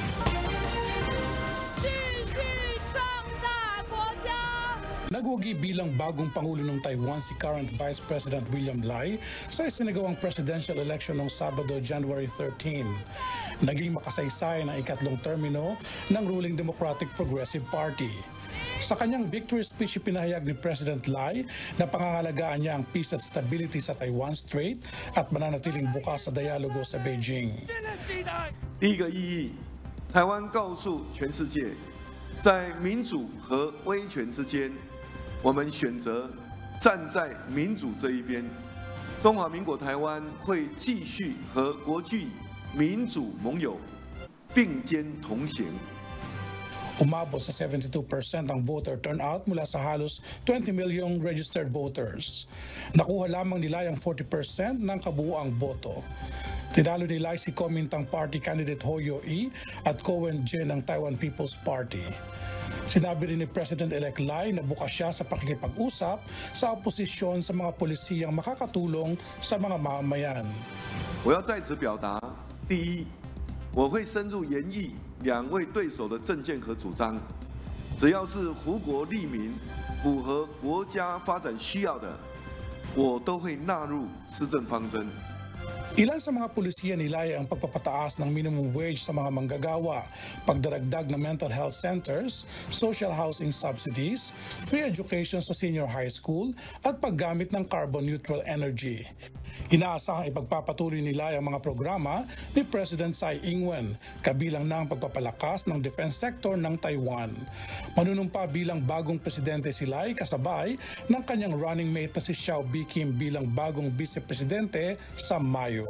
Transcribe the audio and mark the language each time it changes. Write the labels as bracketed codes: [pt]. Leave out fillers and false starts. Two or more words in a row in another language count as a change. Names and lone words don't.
[tl] Nagwagi bilang bagong Pangulo ng Taiwan si [en] current Vice President [tl] William Lai sa isinagawang [en] presidential election [tl] noong Sabado, January 13. Naging makasaysay ng ikatlong termino ng ruling Democratic Progressive Party. Sa kanyang [en] victory speech, [tl] pinahayag ni President Lai na pangangalagaan niya ang peace at stability sa Taiwan Strait at mananatiling bukas sa dialogo sa Beijing. [zh] 第一个意义，台湾告诉全世界，在民主和威权之间，我们选择站在民主这一边。中华民国台湾会继续和国际民主盟友并肩同行。 [tl] Umabot sa 72% ang [en] voter turnout [tl] mula sa halos 20 milyong [en] registered voters. [tl] Nakuha lamang nila ang 40% ng kabuuang boto. Tinalo ni Lai si Kuomintang Party candidate Ho Yo-i at Ko Wen-je ng Taiwan People's Party. Sinabi rin ni President-elect Lai na bukas siya sa pakikipag-usap sa oposisyon sa mga pulisiyang makakatulong sa mga mamamayan. [zh] 我要在此表达，第一，我会深入研议两位对手的政见和主张，只要是胡国利民、符合国家发展需要的，我都会纳入施政方针。 [tl] Ilan sa mga pulisiya nilaya ang pagpapataas ng [en] minimum wage [tl] sa mga manggagawa, pagdaragdag ng [en] mental health centers, social housing subsidies, free education [tl] sa [en] senior high school [tl] at paggamit ng [en] carbon neutral energy. [tl] Inaasahang ipagpapatuloy nila ang mga programa ni President Tsai Ing-wen, kabilang na ang pagpapalakas ng [en] defense sector [tl] ng Taiwan. Manunumpa bilang bagong presidente si Lai kasabay ng kanyang [en] running mate [tl] na si Xiao Bi-kim bilang bagong vice-presidente sa Mayo.